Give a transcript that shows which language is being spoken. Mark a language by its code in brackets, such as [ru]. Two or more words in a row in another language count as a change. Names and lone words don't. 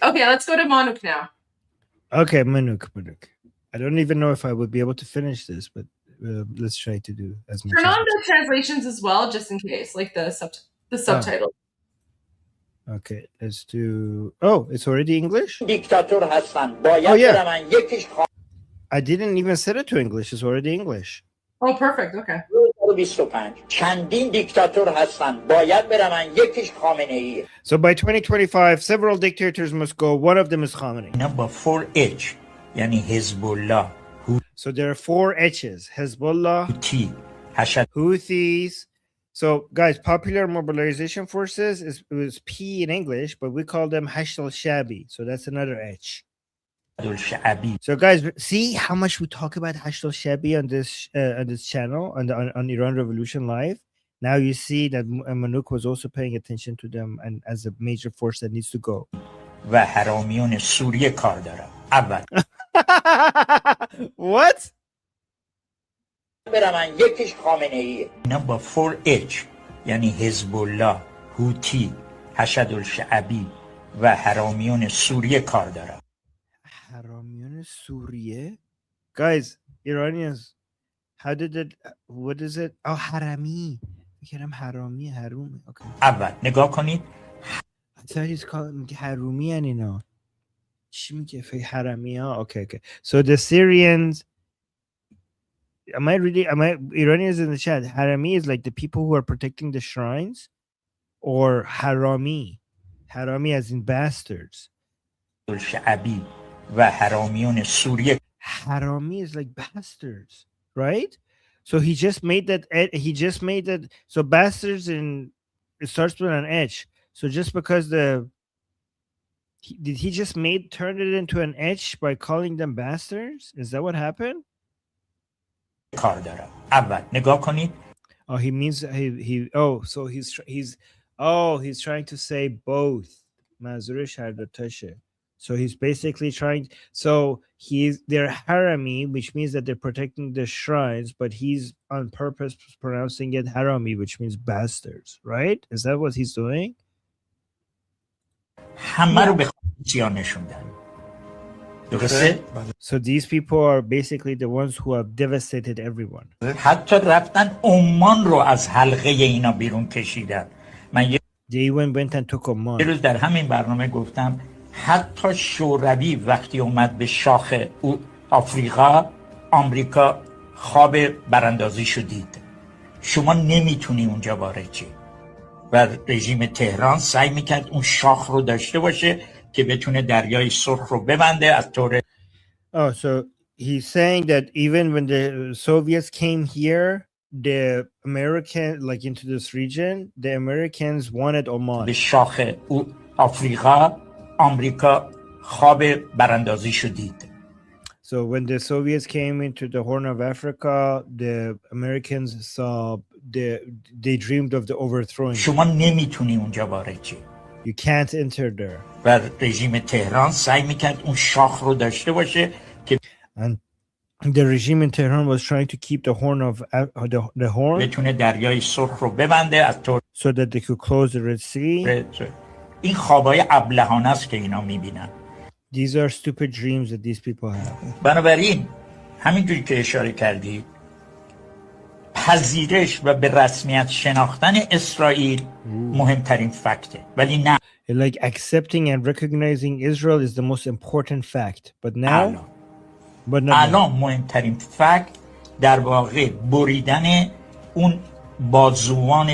[en] Okay, let's go to Manuk now. Okay, Manuk. I don't even know if I would be able to finish this, but let's try to do as much Turn as on the translations as well, just in case, like the subtitle. Okay, let's do. Oh, it's already English? [fa] دیکتاتور هستن. [en] Oh, [fa] باید [en] yeah. [fa] برن یکیش [en] I didn't even set it to English. It's already English. Oh, perfect. Okay. [fa] 25 چندین دیکتاتور هستن. باید برن یکیش خامنه ایه. [en] So by 2025, several dictators must go. One of them is Khamenei. با 4H یعنی حزب الله. So there are 4 H's: Hezbollah, Houthis. So guys, Popular Mobilization Forces is P in English, but we call them Hashd al-Shabi. So that's another H. So guys, see how much we talk about Hashd al-Shabi on this channel on Iran Revolution Live. Now you see that Manuk was also paying attention to them and as a major force that needs to go. [fa] و حرامیون سوریه کار دارم. اول. [en] What? [fa] برن یکیش خامنه ایه. اینا با 4H یعنی حزب الله، هوتی، حشد الشعبی و حرامیون سوریه کار دارم. حرامیون سوریه? [en] Guys, Iranians, how did it, what is it? Oh, harami. [fa] میگم حرامی حروم. [en] Okay. [fa] اول نگاه کنید. [en] I thought he's calling harumi and اینا. [fa] چی میگه فی حرامی ها? [en] Okay. So the Syrians, Iranians in the chat, harami is like the people who are protecting the shrines, or harami as in bastards. [fa] الشعبی و حرامیون سوریه. [en] Harami is like bastards, right? So he just made that. So bastards it starts with an H. So just because did he just turn it into an H by calling them bastards? Is that what happened? [fa] کار دارم. اول نگاه کنید. [en] Oh, he means so he's trying to say both. [fa] منظورش هر دو تاشه. [en] So he's basically trying. So they're harami, which means that they're protecting the shrines, but he's on purpose pronouncing it harami, which means bastards, right? Is that what he's doing? [fa] همه رو به خودشیان نشوندن. درسته؟ [en] So these people are basically the ones who have devastated everyone. [fa] حتی رفتن عمان رو از حلقه اینا بیرون کشیدن. من [en] They even went and took Oman. [fa] یه روز در همین برنامه گفتم حتی شوروی وقتی اومد به شاخ آفریقا، آمریکا خواب براندازیشو دید. شما نمیتونی اونجا وارد شی. و رژیم تهران سعی میکرد اون شاخ رو داشته باشه که بتونه دریای سرخ رو ببنده از طور. [en] Oh, so he's saying that even when the Soviets came here, the American, like into this region, the Americans wanted Oman. [fa] به شاخ آفریقا، آمریکا خواب براندازیشو دید. [en] So when the Soviets came into the Horn of Africa, the Americans saw they dreamed of the overthrowing. [fa] شما نمیتونی اونجا وارد شی. [en] You can't enter there. [fa] و رژیم تهران سعی میکرد اون شاخ رو داشته باشه که [en] and the regime in Tehran was trying to keep the horn of the horn [fa] بتونه دریای سرخ رو ببنده از طور [en] so that they could close the Red Sea. [fa] این خوابای ابلهانه است که اینا میبینن. [en] These are stupid dreams that these people have. [fa] بنابراین همینجوری که اشاره کردی پذیرش و به رسمیت شناختن اسرائیل مهمترین فکته، ولی نه. [en] Like accepting and recognizing Israel is the most important fact, but now [fa] الان مهمترین فکت در واقع بریدن اون بازوان